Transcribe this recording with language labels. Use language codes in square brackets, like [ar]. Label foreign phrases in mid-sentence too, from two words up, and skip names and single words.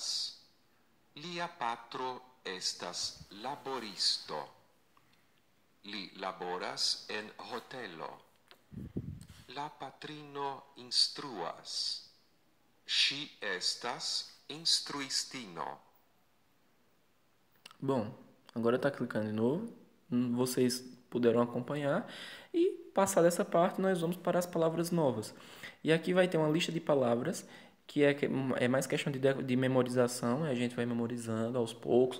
[eo] Lia patro estas laboristo. Li laboras en hotelo. La patrino instruas. Ŝi estas instruistino. [pt] Bom, agora está clicando de novo. Vocês puderam acompanhar. E passar dessa parte, nós vamos para as palavras novas. E aqui vai ter uma lista de palavras que é mais questão de memorização, a gente vai memorizando aos poucos.